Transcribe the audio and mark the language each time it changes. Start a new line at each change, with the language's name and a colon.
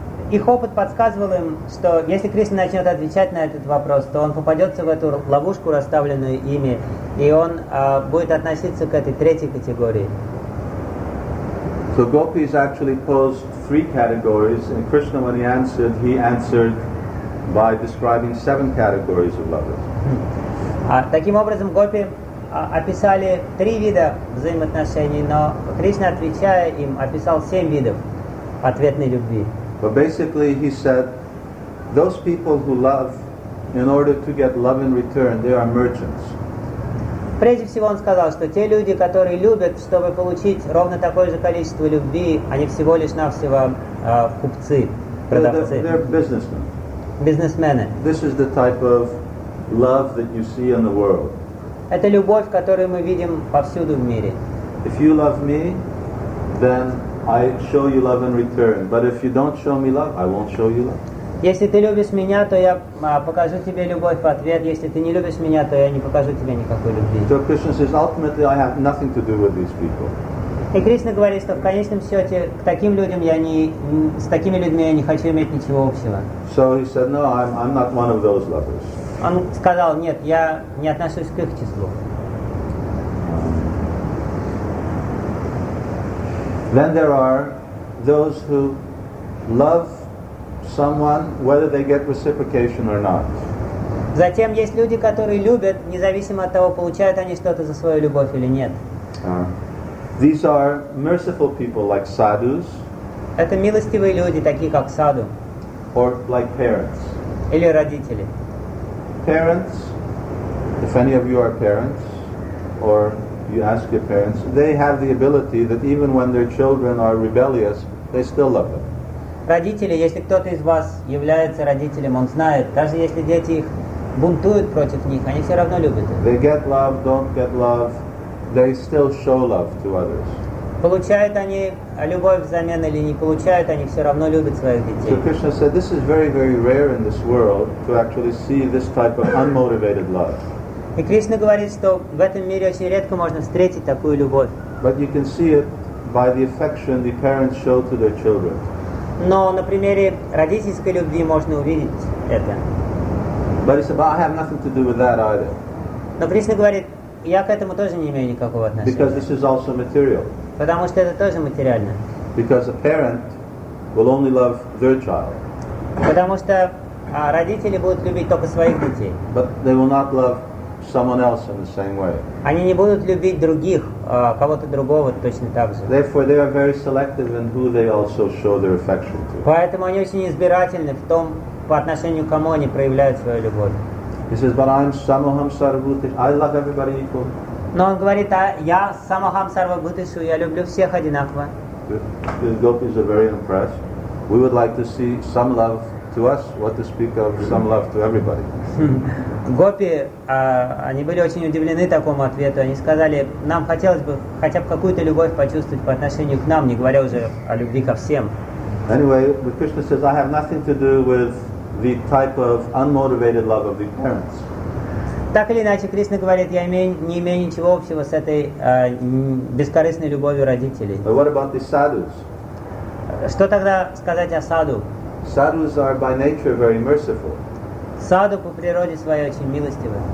Russian: Их опыт подсказывал им, что если Кришна начнет отвечать на этот вопрос, то он попадется в эту ловушку, расставленную ими, и он будет относиться к этой третьей категории.
English: So gopis actually posed three categories, and Krishna, when he answered by describing seven categories of lovers.
Russian: Таким образом, гопи описали три вида взаимоотношений, но Кришна, отвечая им, описал семь видов ответной любви.
English: But basically, he said, those people who love in order to get love in return, they are merchants.
Russian: Прежде всего, он сказал, что те люди, которые любят, чтобы получить ровно такое же количество любви, они всего лишь навсего купцы, продавцы.
English: They're businessmen.
Russian: Бизнесмены.
English: This is the type of love that you see in the world.
Russian: Это любовь, которую мы видим повсюду в мире.
English: If you love me, then I show you love in return. But if you don't show me love, I won't show you love.
Russian: Если ты любишь меня, то я покажу тебе любовь в ответ. Если ты не любишь меня, то я не покажу тебе никакой любви.
English: So Krishna says, ultimately, I have nothing to do with these people.
Russian: И Кришна говорит, что в конечном счете к таким людям с такими людьми я не хочу иметь ничего общего.
English: So he said, no, I'm not one of those lovers.
Russian: Он сказал, нет, я не отношусь к их числу.
English: Then there are those who love someone, whether they get reciprocation or not.
Russian: Затем есть люди, которые любят, независимо от того, получают они что-то за свою любовь или нет.
English: These are merciful people, like sadhus.
Russian: Это милостивые люди, такие как саду.
English: Or like parents.
Russian: Или родители.
English: Parents, if any of you are parents, or you ask your parents, they have the ability that even when their children are rebellious, they still love them.
Russian: Родители, если кто-то из вас является родителем, он знает, даже если дети их бунтуют против них, они все равно любят их.
English: They get love, don't get love, they still show love to others.
Russian: Получают они любовь взамен или не получают, они все равно любят своих детей.
English: So Krishna said, this is very, very rare in this world to actually see this type of unmotivated love.
Russian: И Кришна говорит, что в этом мире очень редко можно встретить такую любовь.
English: But you can see it by the affection the parents show to their children.
Russian: Но на примере родительской любви можно увидеть это.
English: But he said, but I have nothing to do with that either.
Russian: Но Кришна говорит, я к этому тоже не имею никакого отношения.
English: Because this is also material.
Russian: Потому что это тоже материально.
English: Because a parent will only love their child.
Russian: Потому что родители будут любить только своих детей.
English: But they will not love someone else in the same way.
Russian: Они не будут любить других, кого-то другого точно так же.
English: Therefore, they are very selective in who they also show their affection to.
Russian: Поэтому они очень избирательны в том, по отношению к кому они проявляют свою любовь.
English: He says, but I'm
Sanskrit: samoham sarvabhutesh.
English: I love everybody equal.
Russian: Но он говорит, я
Sanskrit: самохам сарвабхутешу,
Russian: я люблю всех одинаково.
English: The gopis are very impressed. We would like to see some love to us, what to speak of some love to everybody.
Russian: Гопи, они были очень удивлены такому ответу. Они сказали, нам хотелось бы хотя бы какую-то любовь почувствовать по отношению к нам, не говоря уже о любви ко всем.
English: Anyway, but Krishna says, I have nothing to do with the type of unmotivated love of the parents.
Russian: Так или иначе, Кришна говорит, я не имею ничего общего с этой бескорыстной любовью родителей.
English: But what about the sadhus?
Russian: Что тогда сказать о саду?
English: Sadhus are by nature very merciful.
Russian: Саду по природе своей очень милостивы.